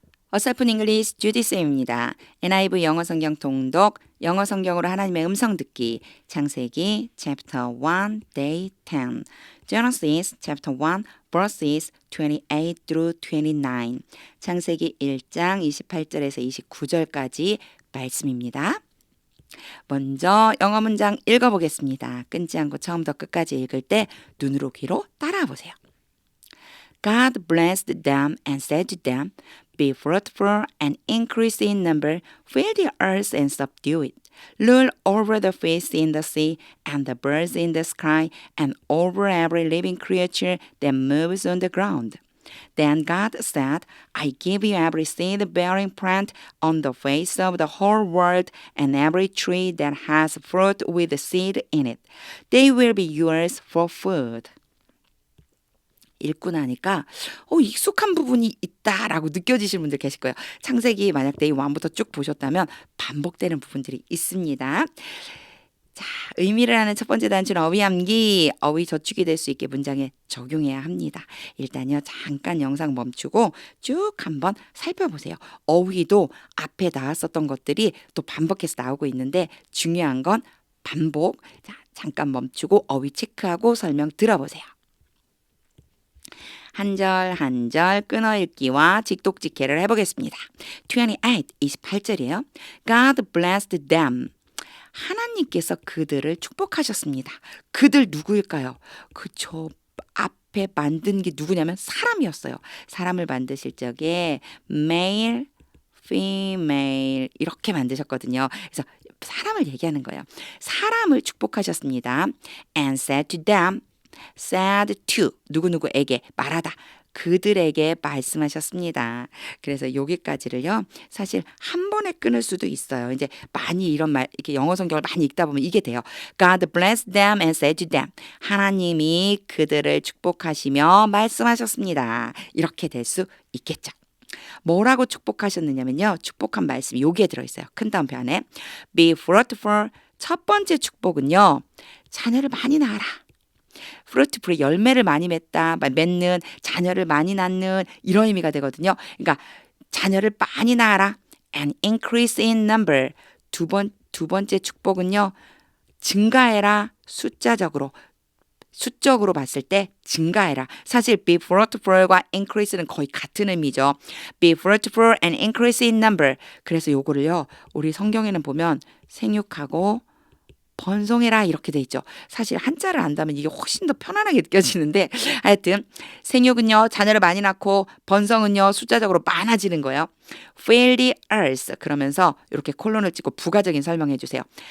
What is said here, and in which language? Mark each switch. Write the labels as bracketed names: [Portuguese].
[Korean] 어설픈 잉글리시 주디 쌤입니다. NIV 영어 성경 통독, 영어 성경으로 하나님의 음성 듣기, 창세기 [English] chapter 1, day 10, Genesis chapter 1, verses 28 through 29, [Korean] 창세기 1장 28절에서 29절까지 말씀입니다. 먼저 영어 문장 읽어보겠습니다. 끊지 않고 처음부터 끝까지 읽을 때 눈으로 귀로 따라와 보세요. [English] God blessed them and said to them, Be fruitful and increase in number, fill the earth and subdue it. Rule over the fish in the sea and the birds in the sky and over every living creature that moves on the ground. Then God said, I give you every seed-bearing plant on the face of the whole world and every tree that has fruit with seed in it. They will be yours for food. [Korean] 읽고 나니까 익숙한 부분이 있다라고 느껴지시는 분들 계실 거예요. 창세기 만약 데이 1부터 쭉 보셨다면 반복되는 부분들이 있습니다. 자, 의미를 하는 첫 번째 단추는 어휘 암기, 어휘 저축이 될 수 있게 문장에 적용해야 합니다. 일단요, 잠깐 영상 멈추고 쭉 한번 살펴보세요. 어휘도 앞에 나왔었던 것들이 또 반복해서 나오고 있는데 중요한 건 반복. 자, 잠깐 멈추고 어휘 체크하고 설명 들어보세요. 한 절 한 절 끊어읽기와 직독직해를 해보겠습니다. 28절이에요. [English] God blessed them. [Korean] 하나님께서 그들을 축복하셨습니다. 그들 누구일까요? 그쵸. 앞에 만든 게 누구냐면 사람이었어요. 사람을 만드실 적에 male, female 이렇게 만드셨거든요. 그래서 사람을 얘기하는 거예요. 사람을 축복하셨습니다. [English] And said to them, said to [Korean] 누구누구에게 말하다 그들에게 말씀하셨습니다. 그래서 여기까지를요 사실 한 번에 끊을 수도 있어요. 이제 많이 이런 말 이렇게 영어 성경을 많이 읽다 보면 이게 돼요. [English] God blessed them and said to them. [Korean] 하나님이 그들을 축복하시며 말씀하셨습니다. 이렇게 될 수 있겠죠. 뭐라고 축복하셨느냐면요. 축복한 말씀이 여기에 들어있어요. 큰 따옴표 안에 [English] Be fruitful. [Korean] 첫 번째 축복은요. 자녀를 많이 낳아라. fruitful 열매를 많이 맺는 자녀를 많이 낳는 이런 의미가 되거든요. 그러니까 자녀를 많이 낳아라. [English] and increase in number. [Korean] 두 번째 축복은요. 증가해라. 수적으로 봤을 때 증가해라. 사실 be fruitful과 increase는 거의 같은 의미죠. [English] be fruitful and increase in number. [Korean] 그래서 요거를요. 우리 성경에는 보면 생육하고 번성해라 이렇게 돼 있죠. 사실 한자를 안다면 이게 훨씬 더 편안하게 느껴지는데 하여튼 생육은요 자녀를 많이 낳고 번성은요 숫자적으로 많아지는 거예요. [English] Fill the earth [Korean] 그러면서 이렇게 콜론을 찍고 부가적인 설명해 주세요.